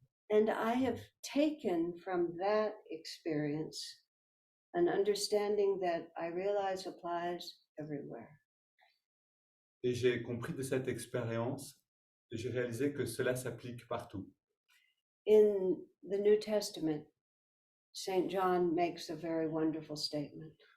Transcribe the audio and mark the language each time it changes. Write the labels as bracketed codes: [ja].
[en] And I have taken from that experience an understanding that I realize applies everywhere. [fr] Et j'ai compris de cette expérience, et j'ai réalisé que cela s'applique partout. [en] In the New Testament, St. John makes a very wonderful statement.